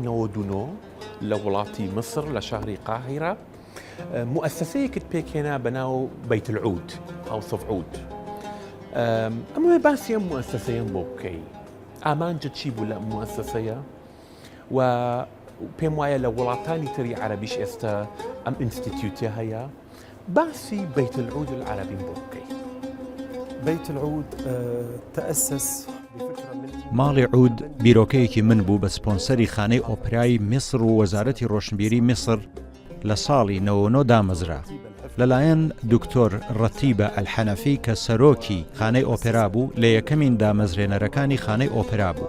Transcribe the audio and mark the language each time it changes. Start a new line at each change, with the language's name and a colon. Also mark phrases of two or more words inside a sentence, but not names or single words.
Central Kurdish: 99 لە وڵاتی مصر لە شاری قاهیرە مؤسسەیەکت پێکهێنا بەناو بەیت العود هاوس ئۆف عود. ئەمە باسی ئەم مؤسسەیەم بۆ بکەی. ئامانجت چی بوو لە مؤسسەیە؟ و پێم وایە لە وڵاتانی تری عەرەبیش ئێستا ئەم ئینستیتیوتە هەیە. باسی بەیت العود العەرەبی بۆ بکەی.
Arabic: بيت العود تأسس
Central Kurdish: ماڵی عود بیرۆکەیەکی من بوو بە سپۆنسەری خانەی ئۆپرای میسر و وەزارەتی ڕۆشنبیری میسر لە ساڵی 99 دامەزرا لەلایەن دکتۆر ڕەتیبە ئەلحەنەفی کە سەرۆکی خانەی ئۆپێرا بوو، لە یەکەمین دامەزرێنەرەکانی خانەی ئۆپێرا بوو.